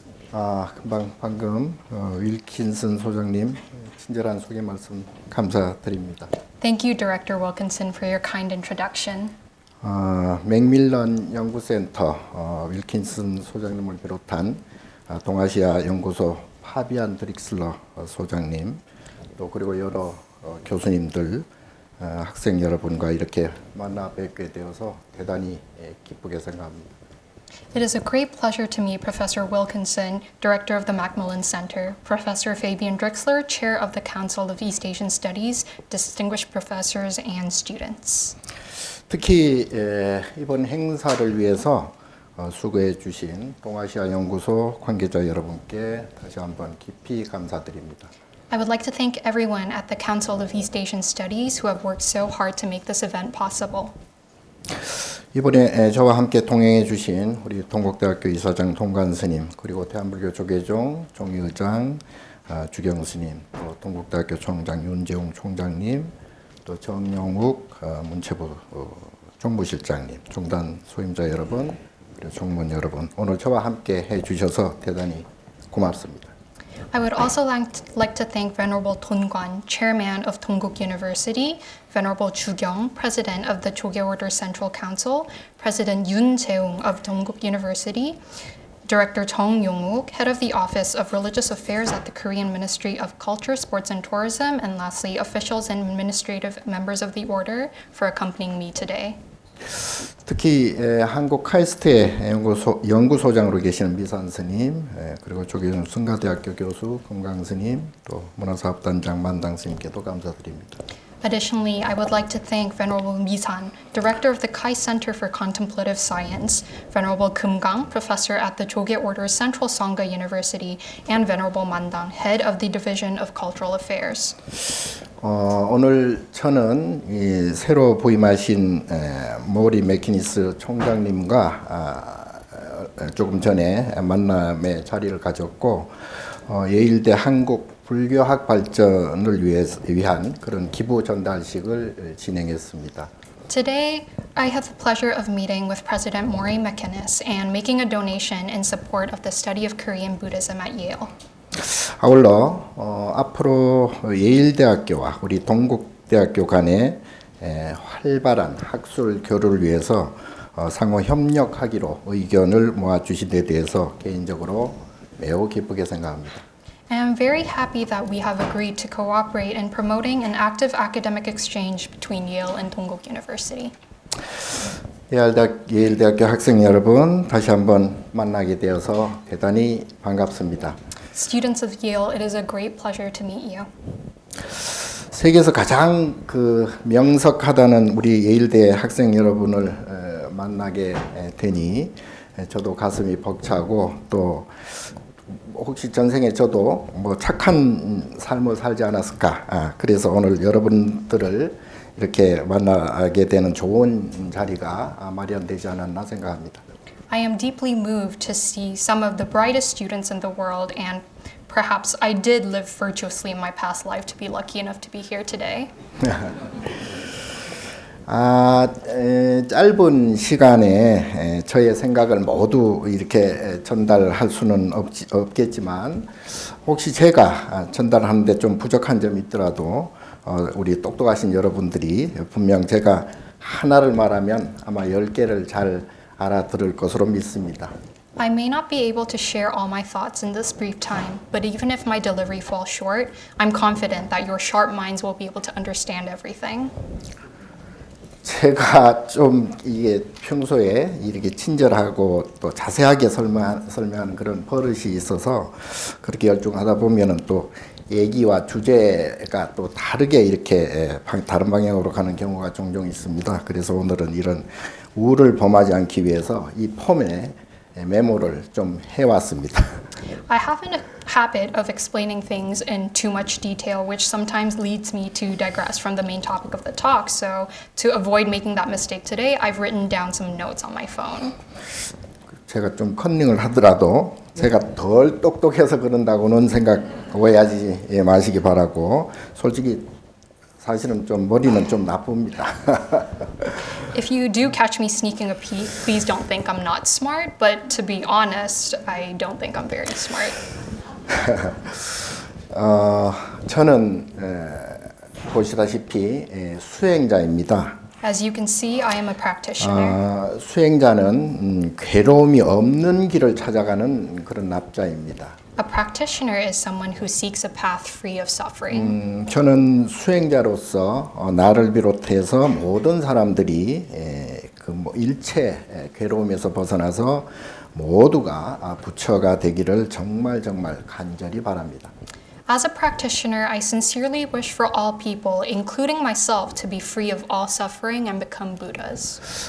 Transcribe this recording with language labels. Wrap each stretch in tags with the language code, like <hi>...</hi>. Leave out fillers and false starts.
<ko>방금 윌킨슨 소장님 친절한 소개 말씀 감사드립니다.</ko> <en>Thank you, Director Wilkinson, for your kind introduction.</en> <ko>맥밀런 연구센터 윌킨슨 소장님을 비롯한 동아시아 연구소 파비안 드릭슬러 소장님 또 그리고 여러 교수님들 학생 여러분과 이렇게 만나 뵙게 되어서 대단히 기쁘게 생각합니다.</ko> <en>It is a great pleasure to meet Professor Wilkinson, Director of the Macmillan Center, Professor Fabian Drixler, Chair of the Council of East Asian Studies, distinguished professors and students.</en> <ko>특히 이번 행사를 위해서 수고해 주신 동아시아 연구소 관계자 여러분께 다시 한번 깊이 감사드립니다.</ko> <en>I would like to thank everyone at the Council of East Asian Studies who have worked so hard to make this event possible.</en> <ko>이번에 저와 함께 동행해 주신 우리 동국대학교 이사장 동관 스님 그리고 대한불교 조계종 종의의장 주경 스님 또 동국대학교 총장 윤재웅 총장님 또 정영욱 문체부 총무실장님 종단 소임자 여러분 그리고 종문 여러분 오늘 저와 함께 해 주셔서 대단히 고맙습니다.</ko> <en>I would also like to thank Venerable Tongwan, Chairman of Dongguk University, Venerable Jugyong, President of the Jogye Order Central Council, President Yoon Jae-ung of Dongguk University, Director Jong Yong-wook, Head of the Office of Religious Affairs at the Korean Ministry of Culture, Sports and Tourism, and lastly, officials and administrative members of the Order for accompanying me today.</en> <ko>특히 한국 카이스트의 연구소장으로 계시는 미산 스님 그리고 조계종 승가대학교 교수 금강 스님 또 문화사업단장 만당 스님께도 감사드립니다.</ko> <en>Additionally, I would like to thank Venerable Mi-san, Director of the Kai Center for Contemplative Science, Venerable Kumgang, Professor at the Jogye Order Central Sangha University, and Venerable Mandang, Head of the Division of Cultural Affairs.</en> <ko>오늘 저는 이 새로 부임하신 모리 매키니스 총장님과 조금 전에 만남의 자리를 가졌고 예일대 한국 불교학 발전을 위한 그런 기부 전달식을 진행했습니다.</ko> <en>Today, I have the pleasure of meeting with President Maury McInnes and making a donation in support of the study of Korean Buddhism at Yale.</en> <ko>아울러 앞으로 예일대학교와 우리 동국대학교 간의 활발한 학술 교류를 위해서 상호 협력하기로 의견을 모아주신 데 대해서 개인적으로 매우 기쁘게 생각합니다.</ko> <en>I am very happy that we have agreed to cooperate in promoting an active academic exchange between Yale and Dongguk University.</en> <ko>예일대학교 학생 여러분, 다시 한번 만나게 되어서 대단히 반갑습니다.</ko> <en>Students of Yale, it is a great pleasure to meet you.</en> <ko>세계에서 가장 명석하다는 우리 예일대 학생 여러분을 만나게 되니 저도 가슴이 벅차고 또 혹시 전생에 저도 뭐 착한 삶을 살지 않았을까 그래서 오늘 여러분들을 이렇게 만나게 되는 좋은 자리가 마련되지 않았나 생각합니다.</ko> <en>I am deeply moved to see some of the brightest students in the world, and perhaps I did live virtuously in my past life to be lucky enough to be here today.</en> <ko>짧은 시간에 저의 생각을 모두 이렇게 전달할 수는 없겠지만 혹시 제가 전달하는데 좀 부족한 점이 있더라도 우리 똑똑하신 여러분들이 분명 제가 하나를 말하면 아마 10개를 잘 알아들을 것으로 믿습니다.</ko> <en>I may not be able to share all my thoughts in this brief time, but even if my delivery falls short, I'm confident that your sharp minds will be able to understand everything.</en> <ko>제가 좀 이게 평소에 이렇게 친절하고 또 자세하게 설명하는 그런 버릇이 있어서 그렇게 열중하다 보면은 또 얘기와 주제가 또 다르게 이렇게 다른 방향으로 가는 경우가 종종 있습니다. 그래서 오늘은 이런 우를 범하지 않기 위해서 이 폼에 메모를 좀 해왔습니다.</ko> <en>I have a habit of explaining things in too much detail, which sometimes leads me to digress from the main topic of the talk. So, to avoid making that mistake today, I've written down some notes on my phone.</en> <ko>제가 좀 컨닝을 하더라도 제가 덜 똑똑해서 그런다고는 생각 오해하지 마시기 바라고 솔직히 사실은 좀 머리는 좀 나쁩니다.</ko> <en>If you do catch me sneaking a peek, please don't think I'm not smart, but to be honest, I don't think I'm very smart.</en> <ko>저는 보시다시피 수행자입니다.</ko> <en>As you can see, I am a practitioner.</en> <ko>수행자는 괴로움이 없는 길을 찾아가는 그런 납자입니다.</ko> <en>A practitioner is someone who seeks a path free of suffering.</en> <ko>저는 수행자로서 나를 비롯해서 모든 사람들이 일체 괴로움에서 벗어나서 모두가 부처가 되기를 정말 간절히 바랍니다.</ko> <en>As a practitioner, I sincerely wish for all people, including myself, to be free of all suffering and become Buddhas.</en>